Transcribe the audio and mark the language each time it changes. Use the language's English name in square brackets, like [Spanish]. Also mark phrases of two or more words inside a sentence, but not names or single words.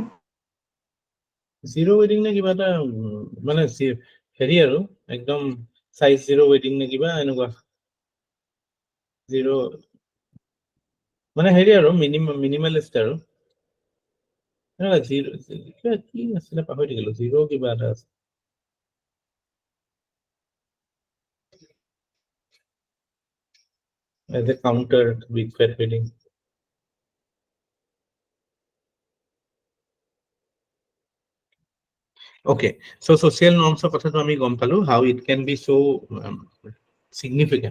[English] zero wedding [Assamese] নে কিবা এটা মানে হেৰি আৰু একদম চাইজ [English] zero wedding [Assamese] নে কিবা এনেকুৱা জিৰ' মানে হেৰি আৰু মিনিমালিষ্ট আৰু জিৰ' কিবা কি আছিলে পাহৰি থাকিলো, জিৰ' কিবা এটা আছে। [English] As a counter to big fat wedding. Okay, so social norms of [Assamese] কথাটো আমি গম পালো, [English] how it can be so significant.